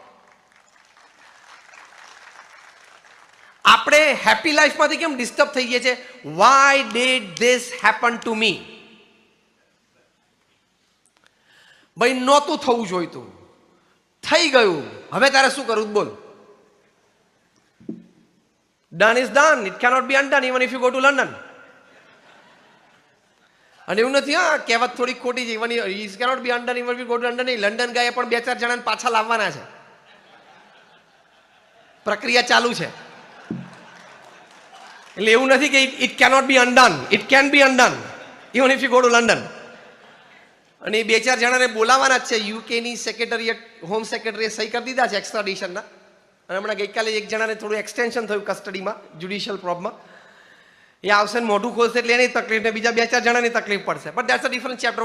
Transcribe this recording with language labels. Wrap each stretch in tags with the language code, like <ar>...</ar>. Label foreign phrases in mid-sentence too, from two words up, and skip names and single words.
<gu>આપણે હેપી લાઈફમાંથી કેમ ડિસ્ટર્બ થઈ ગયા છે?</gu> <en>why did this happen to me?</en> <gu>ભાઈ નહોતું થવું જોઈતું, થઈ ગયું, હવે તારે શું કરવું? બોલ.</gu> <en>Done is done. It cannot be undone even if you go to London.</en> <gu>અને એવું નથી, હા કહેવત થોડી ખોટી છે.</gu> <en>even it cannot be undone even if you go to London.</en> <gu>લંડન ગયા પણ 2-4 જણાને પાછા લાવવાના છે. પ્રક્રિયા ચાલુ છે. એટલે એવું નથી કે</gu> <en>it cannot be undone. It can be undone even if you go to London.</en> <gu>અને એ 2-4 જણાને બોલાવવાના જ છે. યુકેની સેક્રેટરી, હોમ સેક્રેટરીએ સહી કરી દીધા છે એક્સ્ટ્રાડિશનના. અને હમણાં ગઈકાલે એક જણાને થોડું એક્સટેન્શન થયું કસ્ટડીમાં, જ્યુડિશિયલ પ્રોબમાં. એ આવશે ને મોઢું ખોલશે એટલે એની તકલીફ ને બીજા 2-4 જણાની તકલીફ પડશે.</gu> <en>but that's a different chapter.</en>